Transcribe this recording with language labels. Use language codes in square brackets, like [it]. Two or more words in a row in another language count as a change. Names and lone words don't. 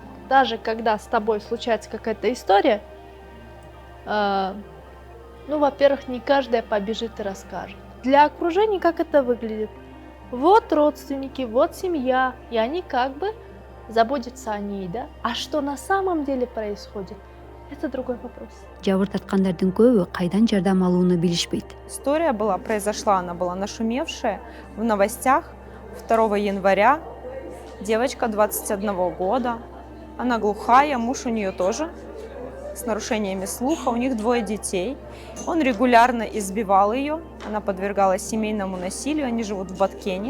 [ru] Даже когда с тобой случается какая-то история, ну, во-первых, не каждая побежит и расскажет. Для окружения как это выглядит? Вот родственники, вот семья, и они как бы заботятся о ней, да? А что на самом деле происходит? Это другой вопрос. [ky] Жабыр тарткандардын көбү кайдан жардам алууну билишпейт. [ru] История произошла, она была нашумевшая в новостях 2 января. Девочка 21 года, она глухая, муж у нее тоже с нарушениями слуха, у них 2 детей. Он регулярно избивал ее, она подвергалась семейному насилию, они живут в Баткене.